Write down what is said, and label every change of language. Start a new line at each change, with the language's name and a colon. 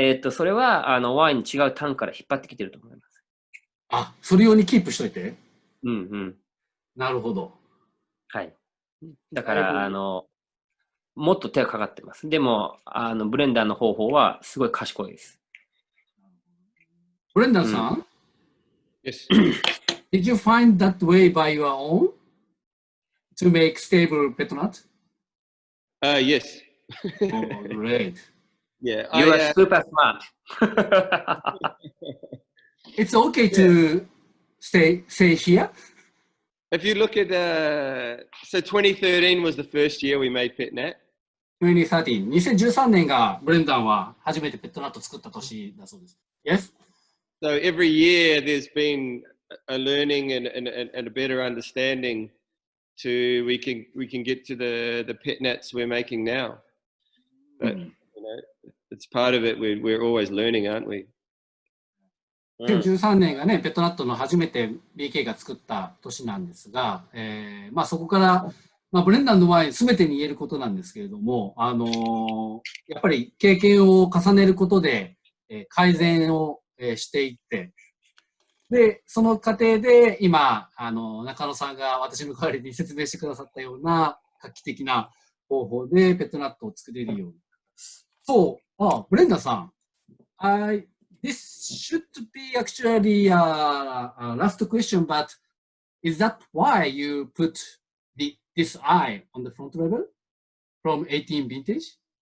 Japanese: それは、ワインに違うタンから引っ張ってきてると思います。あ、それ用にキープしといて？なるほど。はい。だから、もっと手がかかってます。でも、ブレンダーの方法はすごい賢いです。ブレンダーさん、
English: Yes. Did you find that way by your own to make stable pet nut? Yes. Oh, great. Yeah. You are super smart. It's okay to stay here? If you look at, so 2013 was the first year we made PetNat.
Japanese: 2013。 2013年がブレンダンは初めてペットナットを作った年だそうです。
English: Yes? So every year there's been a learning and a better understanding to we can get to the pet nets we're making now. But it's part of it. We're always learning, aren't we?
Japanese: 2013年がね、ペットナットの初めて BK が作った年なんですが、そこから、ブレンダンのワイン全てに言えることなんですけれども、やっぱり経験を重ねることで、改善を、していって、で、その過程で今、中野さんが私の代わりに説明してくださったような画期的な方法でペットナットを作れるように。
English: そう、ブレンダンさん、This should be actually a last question, but is that why you put this eye on the front level from 18 vintage?